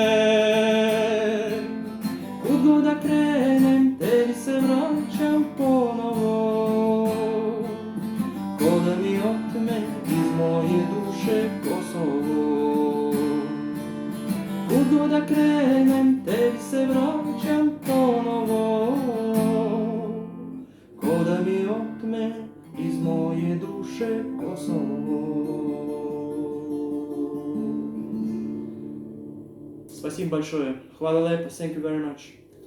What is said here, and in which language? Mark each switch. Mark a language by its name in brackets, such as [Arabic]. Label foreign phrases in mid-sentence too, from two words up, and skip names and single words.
[Serbian] Kud god da krenem, tebi se vraćam ponovo, ko da mi otme iz moje duše Kosovo. Kud god da krenem, tebi se vraćam ponovo, ko da mi otme iz moje duše Kosovo. [Russian] Спасибо большое. [Serbian] Hvala lepo. [English] Thank you very much.